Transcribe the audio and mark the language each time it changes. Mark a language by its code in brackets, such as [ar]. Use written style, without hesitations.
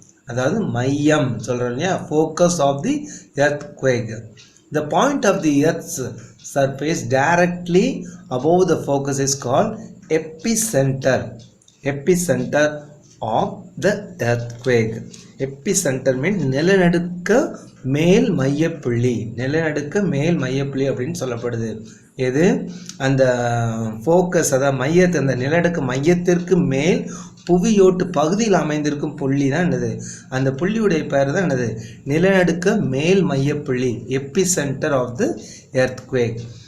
[ta] அதாவது மையம் சொல்கிறோம் இல்லையா, [en] focus of the earthquake. The point of the earth's surface directly above the focus is called epicenter. Epicenter of the earthquake. Epicenter means [ta] நிலநடுக்க மேல் மையப்புள்ளி. நிலநடுக்க மேல் மையப்புள்ளி அப்படின்னு சொல்லப்படுது. எது அந்த ஃபோக்கஸ், அதாவது மையத்தை, அந்த நிலநடுக்க மையத்திற்கு மேல் புவியோட்டு பகுதியில் அமைந்திருக்கும் புள்ளி தான் என்னது, அந்த புள்ளியுடைய பெயர் தான் என்னது நிலநடுக்க மேல் மையப்புள்ளி, [en] Epicentre of the earthquake.